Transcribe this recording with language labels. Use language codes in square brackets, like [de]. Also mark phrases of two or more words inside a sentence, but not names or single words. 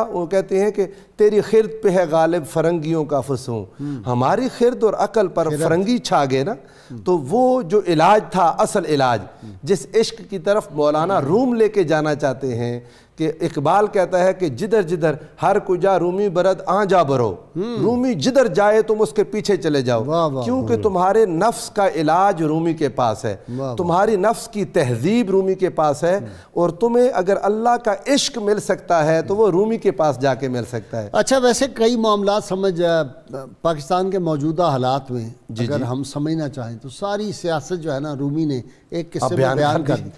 [ur] وہ کہتے ہیں کہ تیری خرد پہ ہے غالب فرنگیوں کا فسوں، ہماری خرد اور عقل پر فرنگی چھا گئے نا۔ تو وہ جو علاج تھا، اصل علاج جس عشق کی طرف مولانا روم لے کے جانا چاہتے ہیں، کہ اقبال کہتا ہے کہ جدھر جدھر [fa] ہر کجا رومی برد آ جا برو، [ur] رومی جدھر جائے تم اس کے پیچھے چلے جاؤ، کیونکہ تمہارے نفس کا علاج رومی کے پاس ہے، تمہاری نفس کی تہذیب رومی کے پاس ہے، اور تمہیں اگر اللہ کا عشق مل سکتا ہے تو وہ رومی کے پاس جا کے مل سکتا ہے۔ اچھا ویسے کئی معاملات سمجھ پاکستان کے موجودہ حالات میں اگر ہم سمجھنا چاہیں تو ساری سیاست جو ہے نا رومی نے ایک قصے میں بیان کر دی۔